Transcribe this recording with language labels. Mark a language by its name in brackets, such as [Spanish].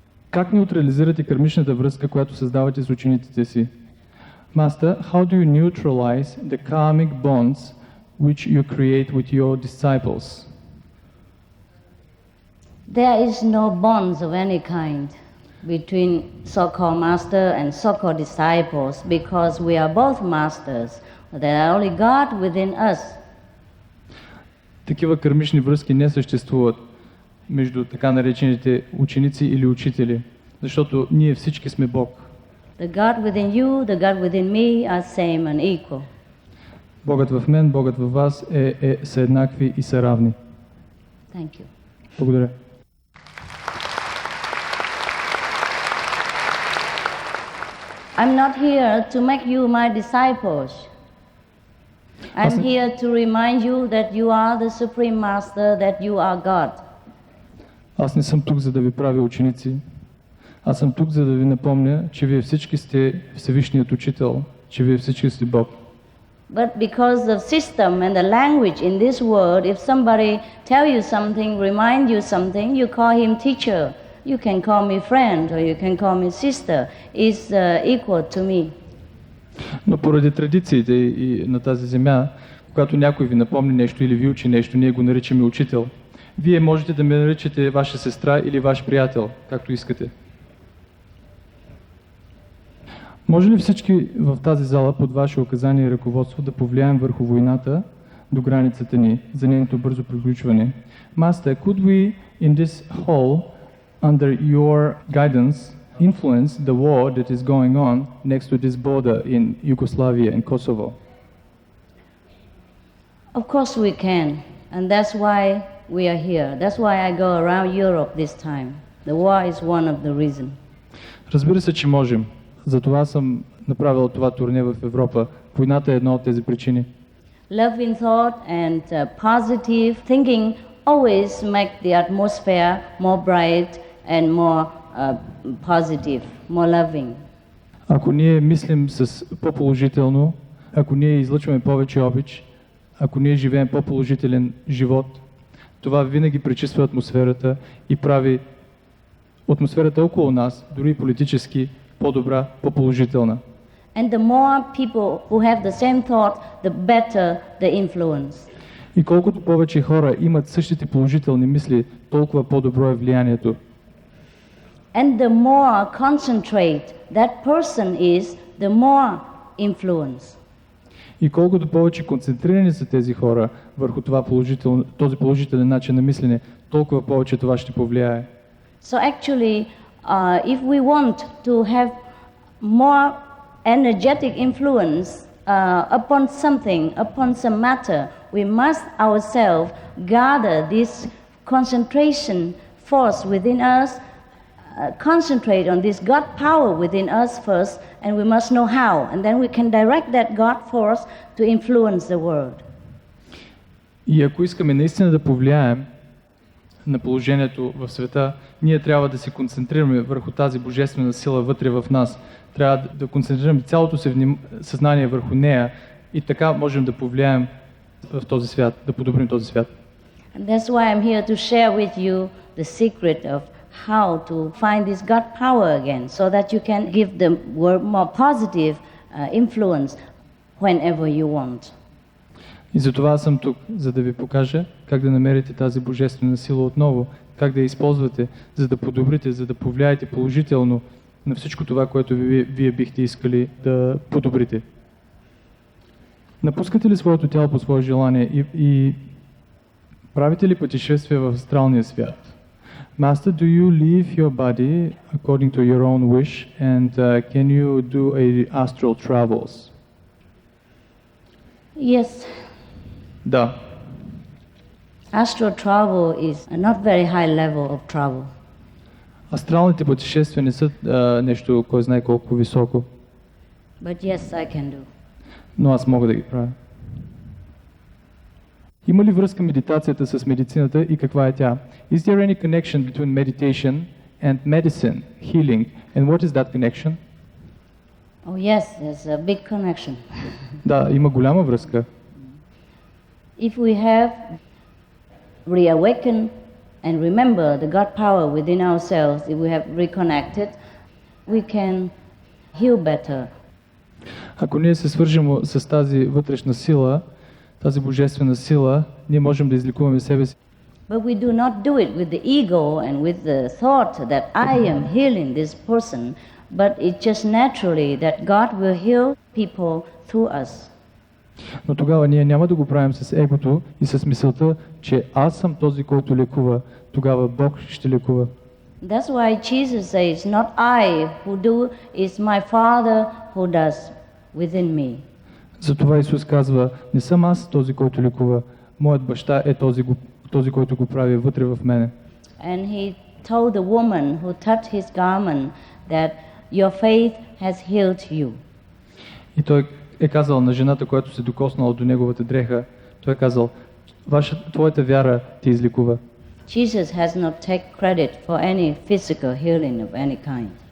[Bulgarian] Как неутрализирате кармичната връзка, която създавате с учениците си? [English] Master, how do you neutralize the karmic bonds which you create with your disciples? There is no bonds of any kind between so-called master and so-called disciples because we are both masters. There are only God within us. [Bulgarian] Такива кармични връзки не съществуват между така наречените ученици или учители, защото ние всички сме Бог. [English] The God within you, the God within me are same and equal. [Bulgarian] Богът в мен, Богът във вас са еднакви и са равни. [English] Thank you. [Bulgarian] Благодаря. [English] I'm not here to make you my disciples. I'm here to remind you that you are the Supreme Master, that you are God. [Bulgarian] Аз не съм тук, за да ви правя ученици. Аз съм тук, за да ви напомня, че вие всички сте Всевишният Учител, че вие всички сте Бог. [English] But because of system and the language in this world, if somebody tell you something, remind you something, you call him teacher. You can call me friend or you can call me sister. Is equal to me. [Bulgarian] Но поради традициите и на тази земя, когато някой ви напомни нещо или ви учи нещо, ние го наричаме учител. Вие можете да ме наричате ваша сестра или ваш приятел, както искате. Може ли всички в тази зала под ваше указание и ръководство да повлияем върху войната до границата ни за нейното бързо приключване? [English] Master, could we in this hall, under your guidance, influence the war that is going on next to this border in Yugoslavia and Kosovo? Of course we can, and that's why we are here. That's why I go around Europe this time. The war is one of the reasons. [Bulgarian] Разбира се, че можем. Затова съм направил това турне в Европа. Войната е една от тези причини. [English] Love in thought and positive thinking always make the atmosphere more bright and more positive, more loving. [Bulgarian] Ако ние мислим с по-положително, ако ние излъчваме повече обич, ако ние живеем по-положителен живот, това винаги пречиства атмосферата и прави атмосферата около нас, дори политически, по-добра, по-положителна. [English] And the more people who have the same thought, the better the influence. [Bulgarian] И колкото повече хора имат същите положителни мисли, толкова по-добро е влиянието. [English] And the more concentrate that person is, the more influence. [Bulgarian] И колкото повече концентрирани са тези хора върху този положителен начин на мислене, толкова повече това ще повлияе. [English] So actually, if we want to have more energetic influence upon something, upon some matter, we must ourselves gather this concentration force within us, concentrate on this God power within us first, and we must know how, and then we can direct that God force to influence the world. [Bulgarian] И ако искаме наистина да повлияем на положението в света, ние трябва да се концентрираме върху тази божествена сила вътре в нас. Трябва да концентрираме цялото си съзнание върху нея и така можем да повлияем в този свят, да подобрим този свят. [English] And that's why I'm here to share with you the secret of how to find this God power again, so that you can give the world more positive influence whenever you want. [Bulgarian] И затова съм тук, за да ви покажа как да намерите тази божествена сила отново, как да я използвате, за да подобрите, за да повлияете положително на всичко това, което вие бихте искали да подобрите. Напускате ли своето тяло по свое желание и правите ли пътешествия в астралния свят? [English] Master, do you leave your body according to your own wish and can you do astral travels? Yes. [Bulgarian] Да. [English] Astral travel is a not very high level of travel. [Bulgarian] Астралните пътешествия не са нещо, кой знае колко високо. [English] But yes, I can do. [Bulgarian] Но аз мога да ги правя. Има ли връзка медитацията с медицината и каква е тя? [English] Is there any connection between meditation and medicine, healing? And what is that connection? Oh yes, there's a big connection. [Bulgarian] Да, има голяма връзка. [English] If we have reawakened and remember the God power within ourselves, if we have reconnected, we can heal better. [Bulgarian] Ако ние се свържем с тази вътрешна сила, тази божествена сила, ние можем да излекуваме себе си. [English] But we do not do it with the ego and with the thought that I am healing this person, but it's just naturally that God will heal people through us. [Bulgarian] Но тогава ние няма да го правим с егото и с мисълта, че аз съм този, който лекува. Тогава Бог ще лекува. [English] That's why Jesus says, not I who do, is my Father who does within me. [Bulgarian] Затова Исус казва, не съм аз този, който лекува. Моят баща е този, който го прави вътре в мене. [English] And he told the woman who touched his garment that your faith has healed you. [Bulgarian] И той е казал на жената, която се докоснала до неговата дреха, той е казал, твоята вяра те излекува. [English] Jesus has not taken credit for any physical healing of any kind.